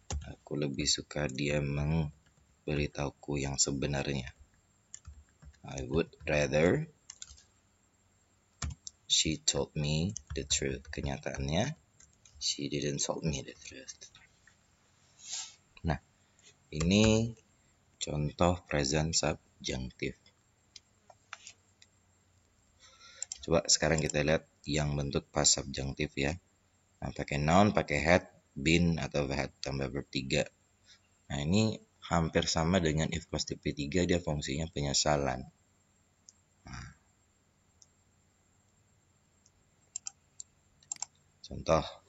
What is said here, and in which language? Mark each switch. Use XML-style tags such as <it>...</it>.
<id>Aku lebih suka dia memberitahuku yang sebenarnya.</id> <en>I would rather she told me the truth.</en> <id>Kenyataannya</id> <en>she didn't tell me the truth.</en> <id>Nah, ini contoh present subjunctive. Coba sekarang kita lihat yang bentuk past subjunctive ya. Nah, pakai noun, pakai had, been atau had tambah verb 3. Nah, ini hampir sama dengan if plus tipe 3, dia fungsinya penyesalan. Nah, contoh.</id>